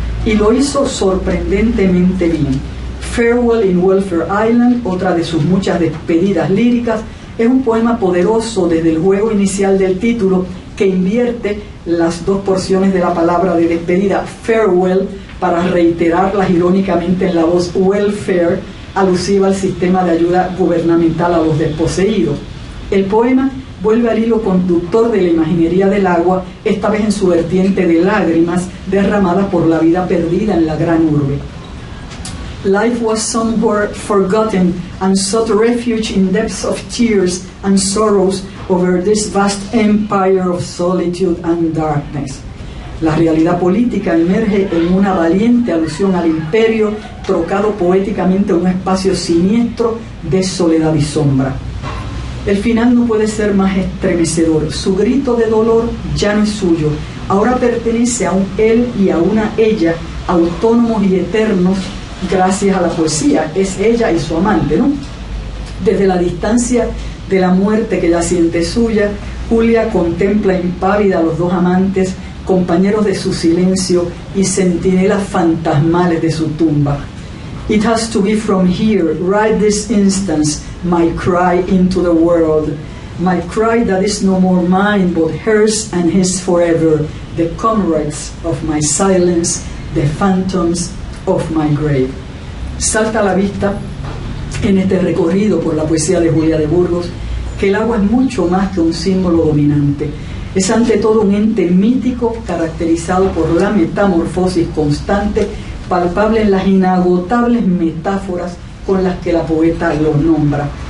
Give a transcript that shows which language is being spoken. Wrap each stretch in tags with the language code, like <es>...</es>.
<es>Y lo hizo sorprendentemente bien. Farewell in Welfare Island, otra de sus muchas despedidas líricas, es un poema poderoso desde el juego inicial del título, que invierte las 2 porciones de la palabra de despedida, farewell, para reiterarlas irónicamente en la voz welfare, alusiva al sistema de ayuda gubernamental a los desposeídos. El poema vuelve al hilo conductor de la imaginería del agua, esta vez en su vertiente de lágrimas derramadas por la vida perdida en la gran urbe.</es> <en>Life was somewhere forgotten and sought refuge in depths of tears and sorrows over this vast empire of solitude and darkness.</en> <es>La realidad política emerge en una valiente alusión al imperio, trocado poéticamente en un espacio siniestro de soledad y sombra. El final no puede ser más estremecedor. Su grito de dolor ya no es suyo, ahora pertenece a un él y a una ella, autónomos y eternos gracias a la poesía. Es ella y su amante, ¿no? Desde la distancia de la muerte que ya siente suya, Julia contempla impávida a los 2 amantes, compañeros de su silencio y centinelas fantasmales de su tumba.</es> <en>It has to be from here, right this instance, my cry into the world, my cry that is no more mine, but hers and his forever, the comrades of my silence, the phantoms of my grave.</en> <es>Salta a la vista en este recorrido por la poesía de Julia de Burgos que el agua es mucho más que un símbolo dominante. Es ante todo un ente mítico caracterizado por la metamorfosis constante, palpable en las inagotables metáforas con las que la poeta lo nombra.</es>